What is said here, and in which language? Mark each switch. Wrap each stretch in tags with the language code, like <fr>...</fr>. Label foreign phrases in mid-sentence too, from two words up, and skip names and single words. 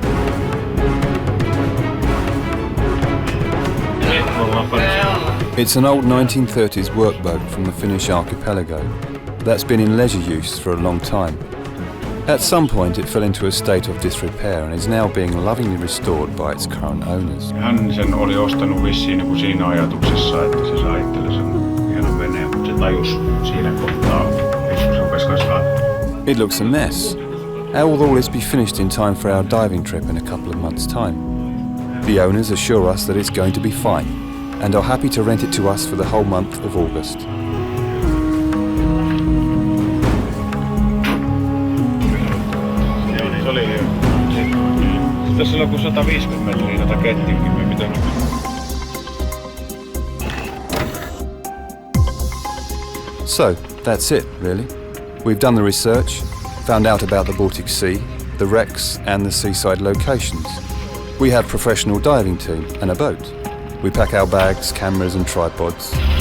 <en>It's an old 1930s workboat from the Finnish archipelago that's been in leisure use for a long time. At some point it fell into a state of disrepair and is now being lovingly restored by its current owners.</en> <fi>Hän sen oli ostanut vissiin niin kuin siinä ajatuksessa, että se saa itselle sen hienon veneen, mutta se tajus siinä kohtaa, että se rupesi kasvaa.</fi> <en>It looks a mess. How will all this be finished in time for our diving trip in a couple of months' time? The owners assure us that it's going to be fine and are happy to rent it to us for the whole month of August.</en> <fi>Se oli hyvä. Tässä on kuin 150 metriä tätä kettinkin, me pitää.</fi> <en>So, that's it, really. We've done the research, found out about the Baltic Sea, the wrecks and the seaside locations. We have a professional diving team and a boat. We pack our bags, cameras and tripods.</en>